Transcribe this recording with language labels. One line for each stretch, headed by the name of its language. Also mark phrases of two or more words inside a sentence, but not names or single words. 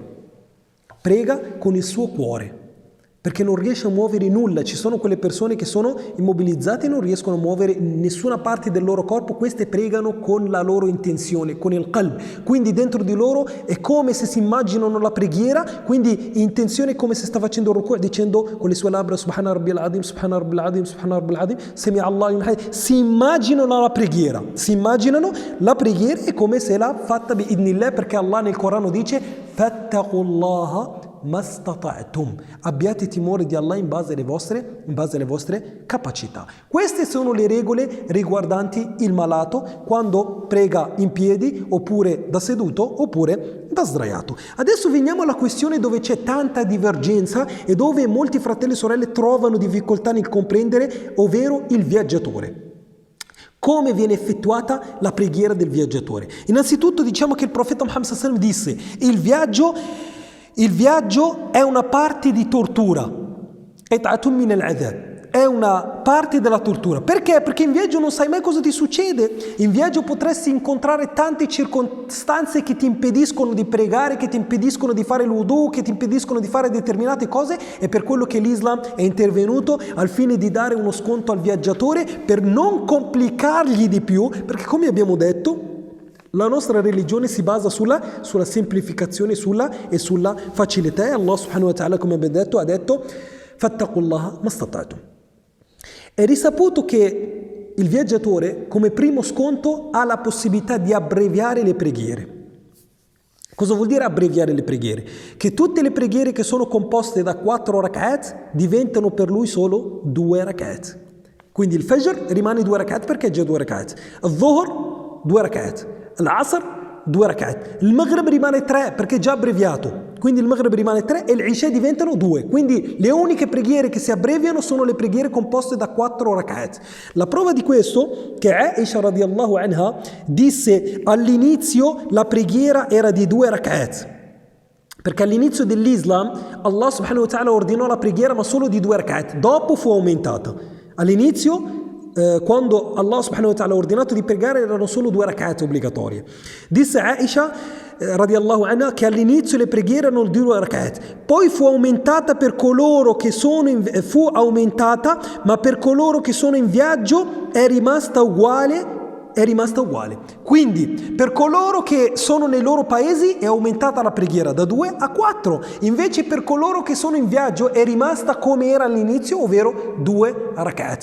Italian: Prega con il suo cuore, perché non riesce a muovere nulla. Ci sono quelle persone che sono immobilizzate e non riescono a muovere nessuna parte del loro corpo. Queste pregano con la loro intenzione, con il qalb. Quindi dentro di loro è come se si immaginano la preghiera, quindi intenzione come se sta facendo il ruku', dicendo con le sue labbra
Arabic: سبحان ربي العظيم, سبحان ربي العظيم, سبحان ربي العظيم, سمع الله لمن حمده.
Italian: Si immaginano la preghiera, è come se l'ha fatta
Arabic: بإذن الله,
Italian: perché Allah nel Corano dice
Arabic: فاتقوا الله ما استطعتم,
Italian: abbiate timore di Allah in base alle vostre capacità. Queste sono le regole riguardanti il malato quando prega in piedi, oppure da seduto, oppure da sdraiato. Adesso veniamo alla questione dove c'è tanta divergenza e dove molti fratelli e sorelle trovano difficoltà nel comprendere, ovvero il viaggiatore. Come viene effettuata la preghiera del viaggiatore? Innanzitutto diciamo che il profeta Muhammad
Arabic: صلى الله عليه وسلم
Italian: disse: il viaggio è una parte di tortura, è una parte della tortura. Perché? Perché in viaggio non sai mai cosa ti succede. In viaggio potresti incontrare tante circostanze che ti impediscono di pregare, che ti impediscono di fare l'udu, che ti impediscono di fare determinate cose, e per quello che l'Islam è intervenuto al fine di dare uno sconto al viaggiatore per non complicargli di più, perché come abbiamo detto la nostra religione si basa sulla semplificazione e sulla facilità, e Allah
Arabic: سبحانه وتعالى,
Italian: come abbiamo detto, ha detto
Arabic: فاتقوا الله ما استطعتم.
Italian: È risaputo che il viaggiatore come primo sconto ha la possibilità di abbreviare le preghiere. Cosa vuol dire abbreviare le preghiere? Che tutte le preghiere che sono composte da 4 rak'at diventano per lui solo 2 rak'at. Quindi il Fajr rimane 2 rak'at perché è già 2 rak'at, il Dhuhr 2 rak'at, l'Asr 2 rak'at, il Maghrib rimane 3 perché è già abbreviato, quindi il Maghrib rimane 3 e l'Isha diventano 2. Quindi le uniche preghiere che si abbreviano sono le preghiere composte da 4 rak'at. La prova di questo che Aisha
Arabic: رضي الله عنها
Italian: disse all'inizio la preghiera era di 2 rak'at. Perché all'inizio dell'Islam Allah
Arabic: سبحانه وتعالى
Italian: ordinò la preghiera ma solo di 2 rak'at, dopo fu aumentata. All'inizio quando Allah
Arabic: سبحانه وتعالى
Italian: ha ordinato di pregare erano solo 2 rak'at obbligatorie. Disse Aisha
Arabic: رضي الله عنها
Italian: che all'inizio le preghiere erano di 2 rak'at, poi fu aumentata per coloro che ma per coloro che sono in viaggio è rimasta uguale. Quindi per coloro che sono nei loro paesi è aumentata la preghiera da 2 a 4, invece per coloro che sono in viaggio è rimasta come era all'inizio, ovvero 2 rak'at.